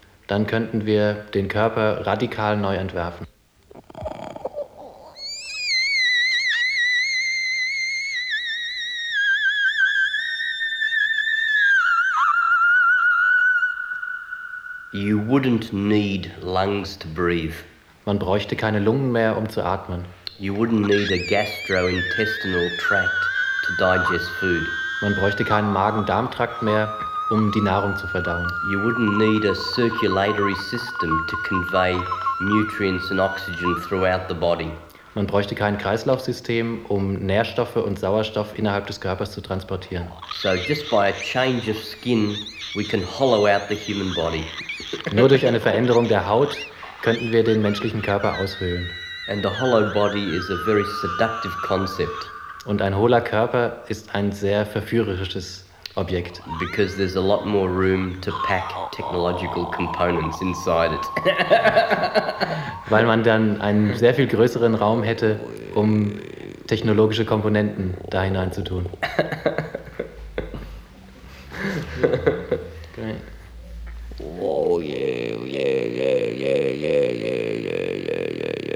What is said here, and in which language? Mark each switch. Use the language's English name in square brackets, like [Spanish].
[German] Dann könnten wir den Körper radikal neu entwerfen. [English] You wouldn't need lungs to breathe. [German] Man bräuchte keine Lungen mehr, um zu atmen. [English] You wouldn't need a gastrointestinal tract to digest food. [German] Man bräuchte keinen Magen-Darm-Trakt mehr, um die Nahrung zu verdauen. [English] You wouldn't need a circulatory system to convey nutrients and oxygen throughout the body. [German] Man bräuchte kein Kreislaufsystem, um Nährstoffe und Sauerstoff innerhalb des Körpers zu transportieren. [English] So just by a change of skin, we can hollow out the human body. [German] Nur durch eine Veränderung der Haut könnten wir den menschlichen Körper aushöhlen. [English] And the hollow body is a very seductive concept. [German] Und ein hohler Körper ist ein sehr verführerisches Objekt. [English] Because there's a lot more room to pack technological components inside it. [German] Weil man dann einen sehr viel größeren Raum hätte, um technologische Komponenten da hineinzutun. [English] Great. Oh yeah, yeah, yeah, yeah, yeah, yeah, yeah, yeah, yeah, yeah, yeah.